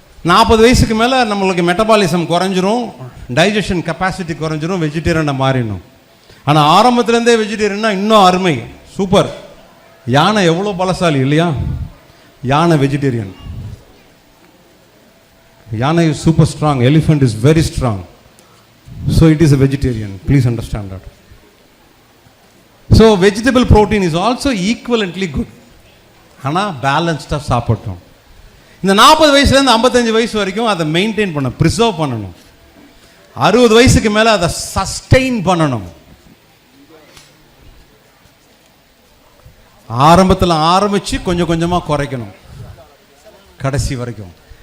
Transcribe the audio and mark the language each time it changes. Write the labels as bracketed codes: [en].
[ta] 40 வயசுக்கு மேலே நம்மளுக்கு மெட்டபாலிசம் குறைஞ்சிரும், டைஜஷன் கெப்பாசிட்டி குறைஞ்சிரும், வெஜிடேரியனை மாறிடணும். ஆனால் ஆரம்பத்துலேருந்தே வெஜிடேரியன்னா இன்னும் அருமை, சூப்பர். யானை எவ்வளோ பலசாலி இல்லையா? யானை வெஜிடேரியன். [en] யானை is super strong, elephant is very strong. So it is a vegetarian, please understand that. So vegetable protein is also equivalently good. [ta] ஆனால் பேலன்ஸ்டாக சாப்பிட்டோம். இந்த 40 வயசுலேருந்து 55 வயசு வரைக்கும் அதை மெயின்டைன் பண்ண, ப்ரிசர்வ் பண்ணணும். 60 வயசுக்கு மேலே அதை சஸ்டெயின் பண்ணணும். ஆரம்பத்தில் ஆரம்பித்து கொஞ்சம் கொஞ்சமாக குறைக்கணும் கடைசி வரைக்கும்.